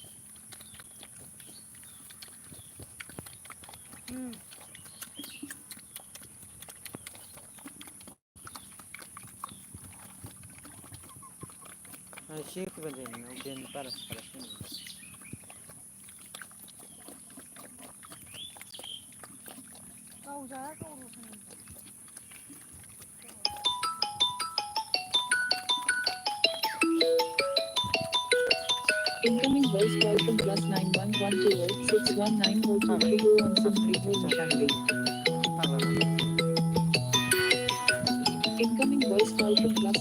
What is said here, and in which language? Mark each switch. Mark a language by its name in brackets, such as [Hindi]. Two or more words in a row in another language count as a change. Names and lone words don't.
[Bodo] एसे होफैबानो जायो नोंना उदैयानो बारासो खालायसिगोन गाव जाया गाव रसा नांगौ [English] Incoming voice call from +911286194230 on Simri Incoming voice call from